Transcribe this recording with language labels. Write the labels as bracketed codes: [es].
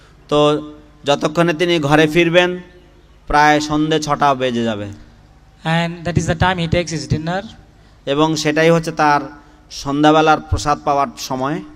[bn] তো যতক্ষণে তিনি ঘরে ফিরবেন প্রায় সন্ধ্যে 6টা বেজে যাবে। [en] And that is the time he takes his dinner. [bn] এবং সেটাই হচ্ছে তার সন্ধ্যাবেলার প্রসাদ পাওয়ার সময়।